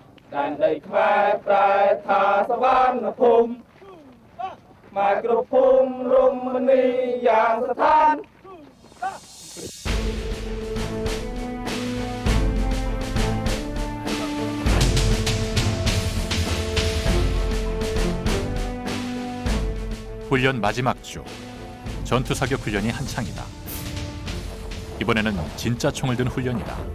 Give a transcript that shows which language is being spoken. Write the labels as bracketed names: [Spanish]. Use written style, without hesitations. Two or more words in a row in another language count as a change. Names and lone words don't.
[Khmer] ដែនដីខ្មែរប្រែថាសវណ្ណភូមិខ្មែរគ្រប់ភូមិរមនីយ៉ាងស្ថាន [Korean] 훈련 마지막 주. 전투 사격 훈련이 한창이다. 이번에는 진짜 총을 든 훈련이다.